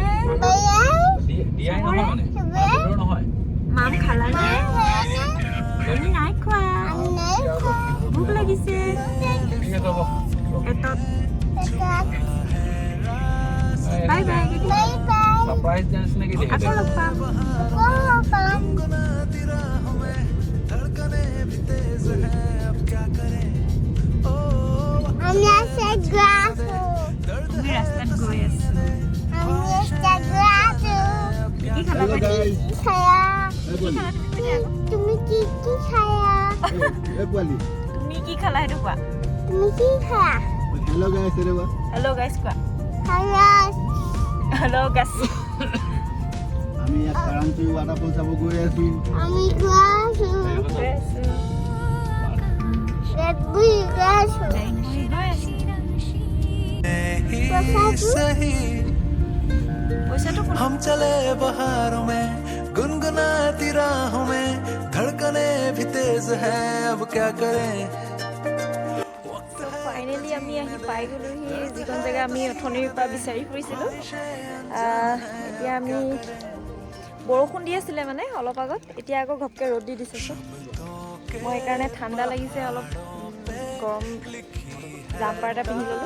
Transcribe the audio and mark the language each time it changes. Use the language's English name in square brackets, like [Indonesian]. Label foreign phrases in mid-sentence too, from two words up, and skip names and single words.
[Assamese] দিয়াই নহয় মানে আদৰৰ নহয় মাম খালানে? আমি নাই খোৱা। ভোক লাগিছে। ঠিক আছে হ'ব এটত [English] bye bye. surprise dance [Assamese] নেকি আকৌ লগ পাম। [Hindi] गुनगुनाती राहों में धड़कने भी तेज है अब क्या करें ओ [Assamese] আমি ৰাস্তাত গৈ আছো। কি খালা ভাইটি? তুমি কি খালা সেইটো কোৱা। [English] hello guys [Assamese] কোৱা। [English] hello guys. [Assamese] আমি ইয়াত কাৰাংচুৰি ৱাটাৰফল চাব গৈ আছো। [Hindi] ही सही [Assamese] পইচাটো [Hindi] हम चले बहारों में गुनगुनाती राहों में धड़कने भी तेज है अब क्या करें [Assamese] ফাইনেলি আমি আহি পাই গ'লোহি যিখন জেগা আমি অথনিৰ পৰা বিচাৰি ফুৰিছিলোঁ। এতিয়া আমি বৰষুণ দি আছিলে মানে অলপ আগত, এতিয়া আকৌ ঘপকৈ ৰ'দ দি দিছে। মই সেইকাৰণে ঠাণ্ডা লাগিছে অলপ, গৰম জাম্পাৰ এটা পিন্ধি ল'লোঁ।